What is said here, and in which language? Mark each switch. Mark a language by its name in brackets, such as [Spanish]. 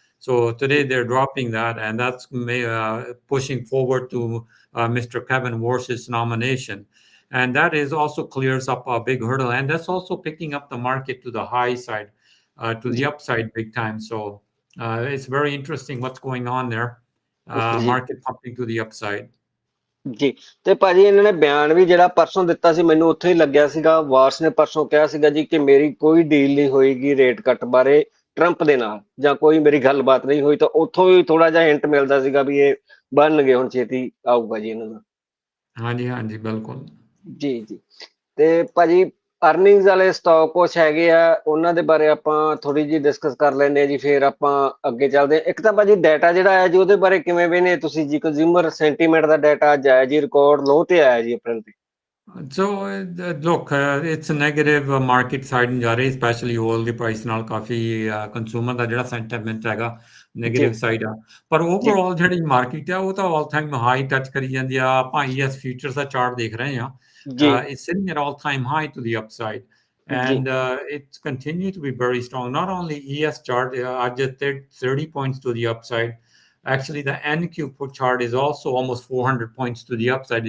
[English] So today they're dropping that, and that's pushing forward to Mr. Kevin Warsh's nomination. And that is also clears up a big hurdle, and that's also picking up the market to the high side, to the upside big time. So it's very interesting what's going on there. Market pumping to the upside. [Punjabi] ਜੀ। ਤੇ ਭਾਜੀ ਇਹਨਾਂ ਨੇ ਬਿਆਨ ਵੀ ਜਿਹੜਾ ਪਰਸੋਂ ਦਿੱਤਾ ਸੀ, ਮੈਨੂੰ ਉੱਥੇ ਹੀ ਲੱਗਿਆ ਸੀਗਾ। ਵਾਰਸ ਨੇ ਪਰਸੋਂ ਕਿਹਾ ਸੀਗਾ ਜੀ ਕਿ ਮੇਰੀ ਕੋਈ ਡੀਲ ਨਹੀਂ ਹੋਏਗੀ ਰੇਟ ਕੱਟ ਬਾਰੇ ਟਰੰਪ ਦੇ ਨਾਲ, ਜਾਂ ਕੋਈ ਮੇਰੀ ਗੱਲਬਾਤ ਨਹੀਂ ਹੋਈ। ਤਾਂ ਉੱਥੋਂ ਵੀ ਥੋੜਾ ਜਿਹਾ ਹਿੰਟ ਮਿਲਦਾ ਸੀਗਾ ਵੀ ਇਹ ਬਣਨਗੇ, ਹੁਣ ਛੇਤੀ ਆਊਗਾ ਜੀ ਇਹਨਾਂ ਦਾ। ਹਾਂਜੀ ਬਿਲਕੁਲ ਜੀ। ਤੇ ਭਾਜੀ ਅਰਨਿੰਗਸ ਵਾਲੇ ਸਟਾਕ ਕੁਛ ਹੈਗੇ ਆ, ਉਹਨਾਂ ਦੇ ਬਾਰੇ ਆਪਾਂ ਥੋੜੀ ਜਿਹੀ ਡਿਸਕਸ ਕਰ ਲੈਂਦੇ ਹਾਂ ਜੀ, ਫਿਰ ਆਪਾਂ ਅੱਗੇ ਚੱਲਦੇ ਹਾਂ। ਇੱਕ ਤਾਂ ਭਾਜੀ ਡਾਟਾ ਜਿਹੜਾ ਆਇਆ ਜੀ, ਉਹਦੇ ਬਾਰੇ ਕਿਵੇਂ ਵੇਖਦੇ ਤੁਸੀਂ ਜੀ? ਕੰਜ਼ਿਊਮਰ ਸੈਂਟੀਮੈਂਟ ਦਾ ਡਾਟਾ ਅੱਜ ਆਇਆ ਜੀ, ਰਿਕਾਰਡ ਲੋ ਤੇ ਆਇਆ ਜੀ ਅਪ੍ਰੈਲ ਤੇ। [English] So look, it's a negative market side [Punjabi] ਨੂੰ ਜਾ ਰਹੀ, ਸਪੈਸ਼ਲੀ ਓਇਲ ਦੀ ਪ੍ਰਾਈਸ ਨਾਲ ਕਾਫੀ ਕੰਜ਼ਿਊਮਰ ਦਾ ਜਿਹੜਾ ਸੈਂਟੀਮੈਂਟ ਹੈਗਾ ਨੈਗੇਟਿਵ ਸਾਈਡ ਆ। ਪਰ ਓਵਰਆਲ ਜਿਹੜੀ ਮਾਰਕੀਟ ਆ ਉਹ ਤਾਂ ਆਲ ਟਾਈਮ ਹਾਈ ਟੱਚ ਕਰੀ ਜਾਂਦੀ ਆ। ਆਪਾਂ ES ਫਿਊਚਰਸ ਦਾ ਚਾਰਟ ਦੇਖ ਰਹੇ ਹਾਂ, [English] it's sitting at all time high to the upside, and it's continued to be very strong. Not only ES chart [Punjabi] ਅੱਜ [English] 30 points to the upside. Actually, the NQ chart is also almost 400 points to the upside.